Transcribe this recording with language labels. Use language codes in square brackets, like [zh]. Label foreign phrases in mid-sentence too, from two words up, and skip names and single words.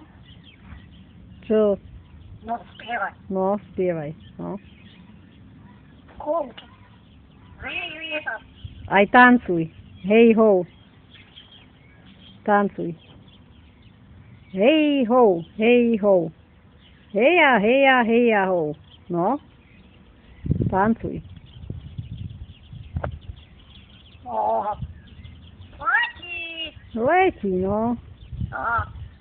[sk] Čo? No, spievaj. No, spievaj. No. Kolky. Vieta. Aj tancuj. Hej ho. Tancuj. Hej ho, hej ho. Heja, heja, heja ho. No? Tancuj. O. Leci. Leci, no. O.